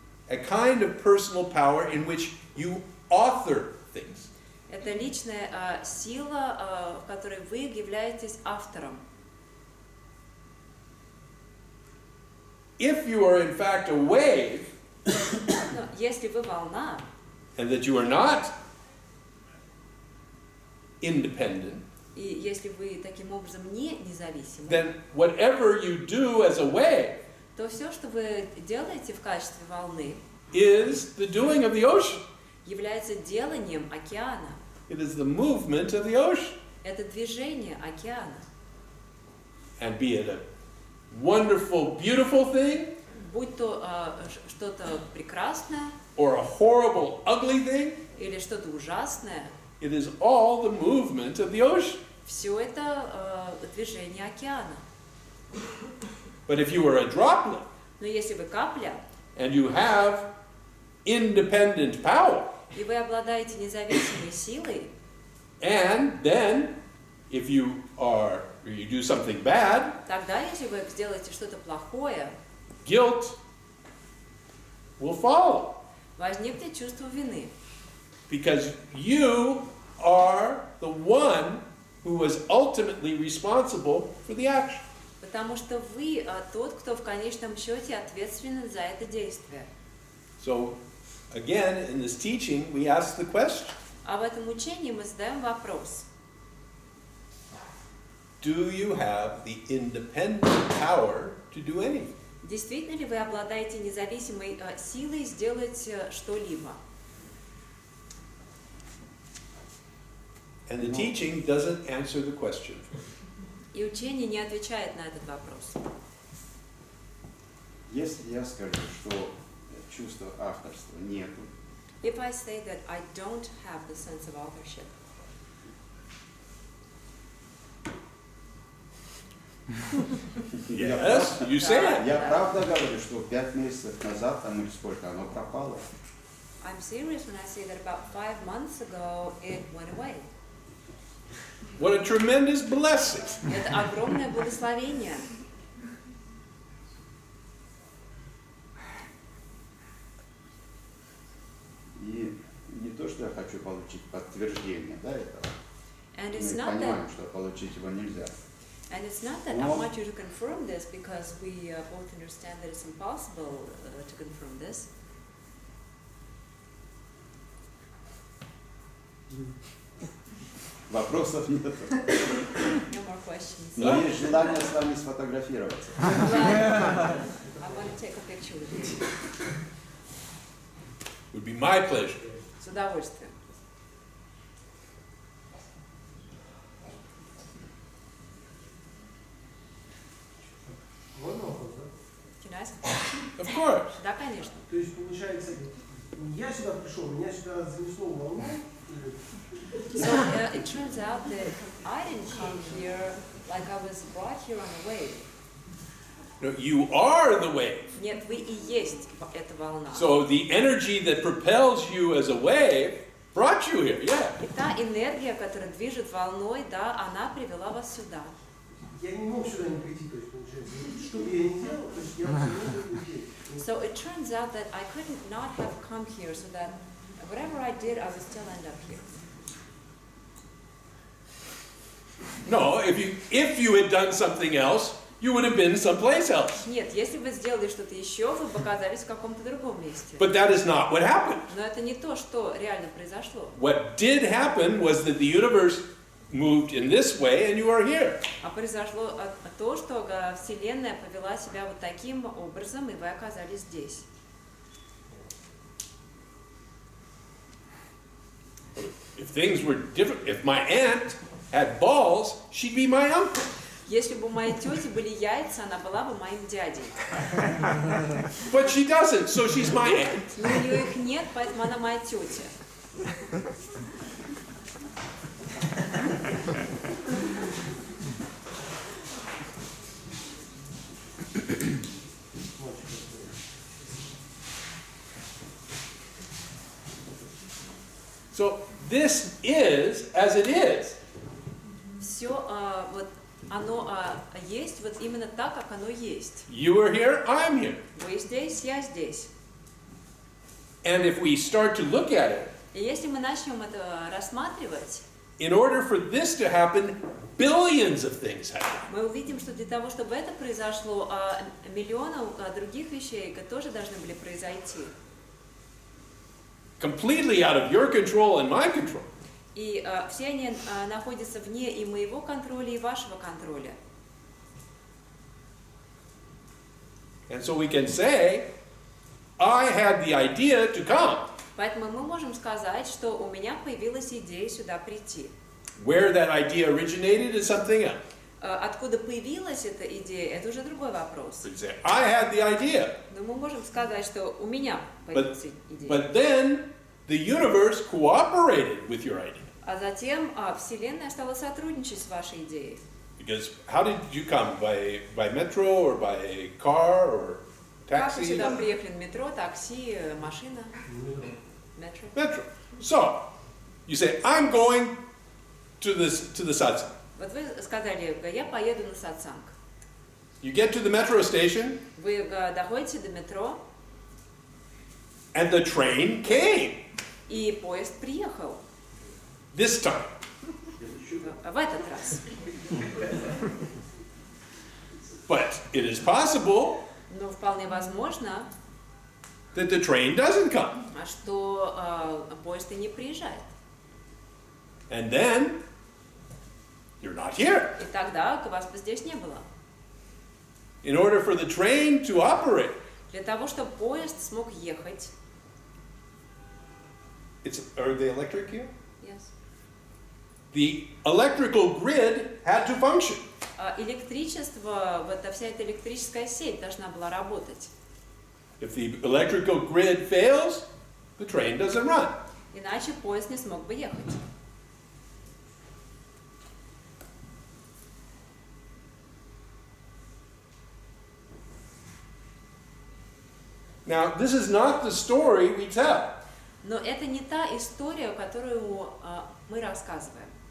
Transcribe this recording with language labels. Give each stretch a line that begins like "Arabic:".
English: a kind of personal power in which you author things.
Russian: Это личная сила, в которой вы являетесь автором.
English: If you are in fact a wave,
Russian: Но если вы волна,
English: and that you are not independent,
Russian: и если вы таким образом не независимы,
English: then whatever you do as a wave
Russian: то все, что вы делаете в качестве волны,
English: is the doing of the ocean.
Russian: является деланием океана.
English: It is the movement of the ocean.
Russian: Это движение океана.
English: And be it a wonderful, beautiful thing,
Russian: Будь то что-то прекрасное
English: or a horrible, ugly thing,
Russian: или что-то ужасное,
English: it is all the movement of the ocean.
Russian: все это движение океана.
English: But if you are a droplet,
Russian: Но если вы капля,
English: and you have independent power,
Russian: и вы обладаете независимой силой,
English: and then if you are or you do something bad,
Russian: Тогда, если вы сделаете что-то плохое,
English: guilt will follow.
Russian: возникнет чувство вины.
English: Because you are the one who was ultimately responsible for the action.
Russian: Потому что вы тот, кто в конечном счете ответственен за это действие.
English: So, again, in this teaching, we ask the question,
Russian: А в этом учении мы задаем вопрос.
English: do you have the independent power to do anything?
Russian: Действительно ли вы обладаете независимой силой сделать что-либо?
English: And the teaching doesn't answer the question.
Russian: И учение не отвечает на этот вопрос. Если я скажу, что чувства авторства нету,
English: If I say that I don't have the sense of authorship, Yes, you say it.
Russian: я правда говорю, что 5 месяцев назад, там или сколько, оно пропало.
English: I'm serious when I say that about 5 months ago it went away. What a tremendous blessing.
Russian: Это огромное благословение. И не то, что я хочу получить подтверждение, да, этого.
English: And
Russian: Мы
English: it's not
Russian: понимаем,
English: that,
Russian: что получить его нельзя.
English: and it's not that I want you to confirm this because we both understand that it's impossible to confirm this.
Russian: Вопросов нет.
English: No more questions.
Russian: Но есть желание с вами сфотографироваться.
English: I want to take a picture with you. Would be my pleasure.
Russian: С удовольствием. Можно вопрос, да?
English: Can I ask a question? Of course.
Russian: Да, конечно. То есть получается, я сюда пришел, меня сюда занесло волной.
English: So it turns out that I didn't come here like I was brought here on a wave. No, you are the wave.
Russian: Нет, вы и есть эта волна.
English: So the energy that propels you as a wave brought you here, yeah.
Russian: И та энергия, которая движет волной, да, она привела вас сюда. Я не мог сюда не прийти, то есть получается, что бы я ни делал, то есть я абсолютно здесь.
English: So it turns out that I couldn't not have come here, so that whatever I did, I would still end up here. No, if you had done something else, you would have been someplace else.
Russian: Нет, если бы сделали что-то еще, вы бы оказались в каком-то другом месте.
English: But that is not what happened.
Russian: Но это не то, что реально произошло.
English: What did happen was that the universe moved in this way and you are here.
Russian: А произошло то, что Вселенная повела себя вот таким образом, и вы оказались здесь.
English: If things were different, if my aunt had balls, she'd be my uncle.
Russian: Если бы у моей тети были яйца, она была бы моим дядей.
English: But she doesn't, so she's my aunt.
Russian: Но у нее их нет, поэтому она моя тетя.
English: So this is as it is.
Russian: Все вот оно есть вот именно так, как оно есть.
English: You are here, I'm here.
Russian: Вы здесь, я здесь.
English: And if we start to look at it,
Russian: И если мы начнем это рассматривать,
English: in order for this to happen, billions of things happen.
Russian: мы увидим, что для того, чтобы это произошло, миллионов других вещей тоже должны были произойти.
English: Completely out of your control and my control.
Russian: И все они находятся вне и моего контроля, и вашего контроля.
English: And so we can say, I had the idea to come.
Russian: Поэтому мы можем сказать, что у меня появилась идея сюда прийти.
English: Where that idea originated is something else.
Russian: Откуда появилась эта идея, это уже другой вопрос.
English: We say, I had the idea.
Russian: Но мы можем сказать, что у меня появилась идея.
English: But then the universe cooperated with your idea.
Russian: А затем Вселенная стала сотрудничать с вашей идеей.
English: Because how did you come? By metro or by car or
Russian: Как вы
English: taxi?
Russian: сюда приехали на метро, такси, машина? Метро.
English: Metro. So you say, I'm going to the Hudson.
Russian: Вот вы сказали, я поеду на сатсанг.
English: You get to the metro station,
Russian: Вы доходите до метро,
English: and the train came.
Russian: и поезд приехал.
English: This time.
Russian: В этот раз.
English: But it is possible
Russian: Но вполне возможно,
English: that the train doesn't come.
Russian: что поезд и не приезжает.
English: And then you're not here.
Russian: И тогда вас бы здесь не было.
English: In order for the train to operate,
Russian: Для того, чтобы поезд смог ехать.
English: are they electric here? Yes. The electrical grid had to function.
Russian: Электричество, вот вся эта электрическая сеть должна была работать.
English: If the electrical grid fails, the train doesn't run.
Russian: Иначе поезд не смог бы ехать.
English: Now, this is not the story we tell.
Russian: Но это не та история, которую мы рассказываем.